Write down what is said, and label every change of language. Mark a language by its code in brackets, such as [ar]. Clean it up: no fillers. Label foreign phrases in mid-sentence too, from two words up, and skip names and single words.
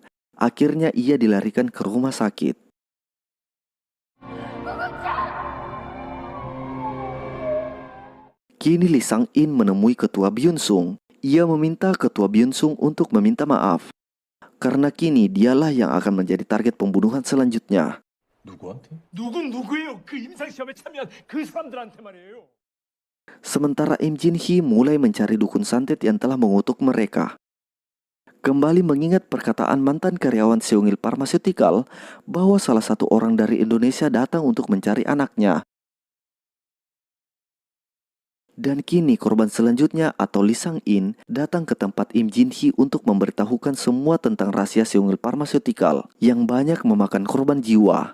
[id] Akhirnya ia dilarikan ke rumah sakit. Kini Lee Sang-in menemui ketua Byun-sung. Ia meminta ketua Byun-sung untuk meminta maaf. Karena kini dialah yang akan menjadi target pembunuhan selanjutnya. [ko] 누구한테? 누구예요? 그 임상시험에 참여한 그 사람들한테 말이에요. [id] Sementara Im Jin-hee mulai mencari dukun santet yang telah mengutuk mereka. Kembali mengingat perkataan mantan karyawan Seungil Pharmaceutical bahwa salah satu orang dari Indonesia datang untuk mencari anaknya. Dan kini korban selanjutnya atau Lee Sang-in datang ke tempat Im Jin-hee untuk memberitahukan semua tentang rahasia Seungil Pharmaceutical yang banyak memakan korban jiwa.